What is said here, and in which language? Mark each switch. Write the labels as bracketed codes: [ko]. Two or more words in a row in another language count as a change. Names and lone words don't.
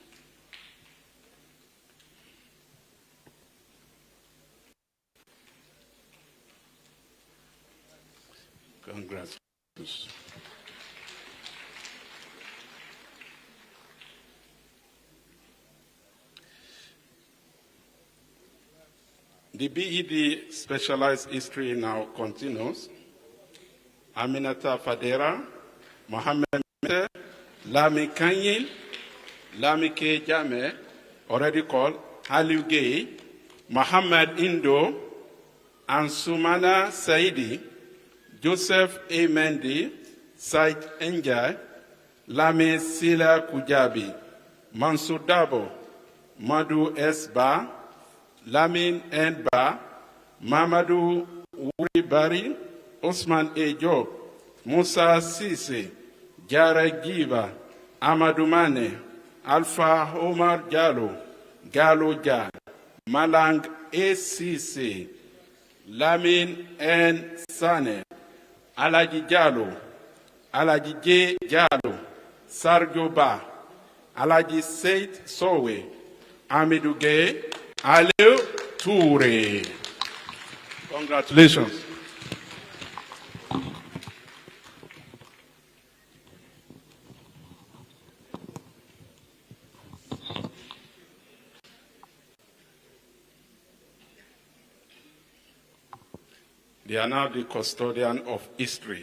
[en] Congrats. The BED Specialized History now continues. Aminata Fadera, Mohammed Mete, Lami Kanyil, Lami K. Jame, already called, Aliu Gay, Muhammad Indo, Ansumana Saidi, Joseph A. Mendy, Said Enjai, Lami Sila Kujabi, Mansur Dabo, Madu S. Ba, Lamin N. Ba, Mamadou Wuri Bari, Osman A. Job, Musa Sise, Jara Giba, Amadou Mane, Alpha Omar Jallo, Gallo Ja, Malang A. Sise, Lamin N. Sane, Alaji Jallo, Alaji J. Jallo, Sarjo Ba, Alaji Said Sowe, Amidou Gay, Aliou Toure. Congratulations. They are now the custodian of history.